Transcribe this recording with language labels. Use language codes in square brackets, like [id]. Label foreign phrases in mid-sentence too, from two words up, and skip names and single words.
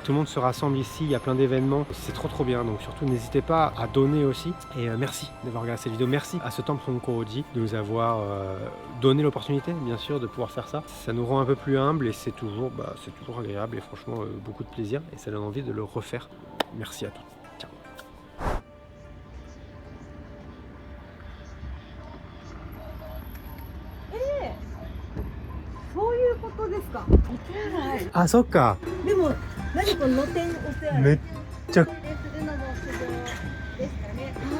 [fr] Tout le monde se rassemble ici, il y a plein d'événements, c'est trop bien, donc surtout n'hésitez pas à donner aussi. Et merci d'avoir regardé cette vidéo, merci à ce temple Honko-Oji de nous avoir donné l'opportunité bien sûr de pouvoir faire ça. Ça nous rend un peu plus humble, et c'est toujours agréable, et franchement beaucoup de plaisir, et ça donne envie de le refaire. Merci à tous. Ciao. [ja] そういうことですか。お手洗い。あ、そっか。でも何この露天お手洗い。めっちゃするのも不動ですかね。